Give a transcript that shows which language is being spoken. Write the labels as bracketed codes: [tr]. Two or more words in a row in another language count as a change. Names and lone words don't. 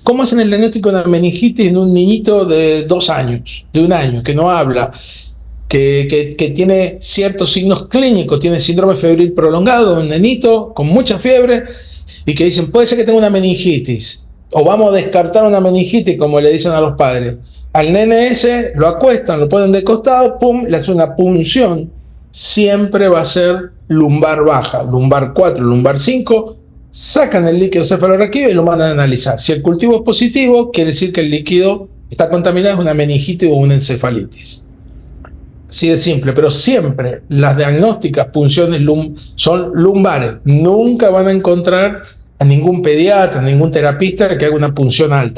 [es] ¿Cómo hacen el diagnóstico de una meningitis en un niñito de 2 años, de 1 año, que no habla, que tiene ciertos signos clínicos, tiene síndrome febril prolongado, un nenito con mucha fiebre, y que dicen, puede ser que tenga una meningitis, o vamos a descartar una meningitis, como le dicen a los padres. Al nene ese lo acuestan, lo ponen de costado, pum, le hacen una punción, siempre va a ser lumbar baja, lumbar 4, lumbar 5, sacan el líquido cefalorraquídeo y lo mandan a analizar. Si el cultivo es positivo, quiere decir que el líquido está contaminado, es una meningitis o una encefalitis. Así de simple, pero siempre las diagnósticas, punciones son lumbares. Nunca van a encontrar a ningún pediatra, a ningún terapista que haga una punción alta.